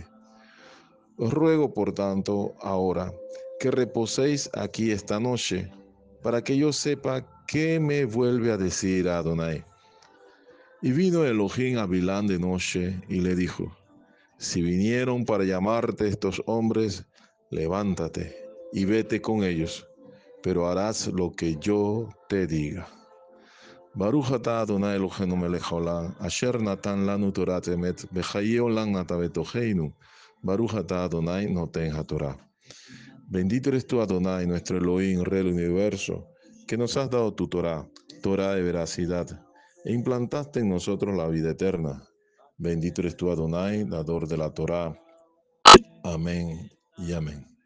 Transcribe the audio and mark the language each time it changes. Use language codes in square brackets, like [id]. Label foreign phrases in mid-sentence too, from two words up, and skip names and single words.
[es] Os ruego, por tanto, ahora que reposéis aquí esta noche, para que yo sepa qué me vuelve a decir Adonai. Y vino Elohim a Bilán de noche y le dijo: Si vinieron para llamarte estos hombres, levántate y vete con ellos, pero harás lo que yo te diga. [he] ברוך אתה אדני אלהינו מלך העולם אשר נתן לנו תורת אמת וחיי עולם נטע בתוכנו. ברוך אתה אדני נותן התורה. [es] Bendito eres tú, Adonai, nuestro Elohim, Rey del universo, que nos has dado tu Torah, Torah de veracidad, e implantaste en nosotros la vida eterna. Bendito eres tú, Adonai, dador de la Torah. Amén y amén.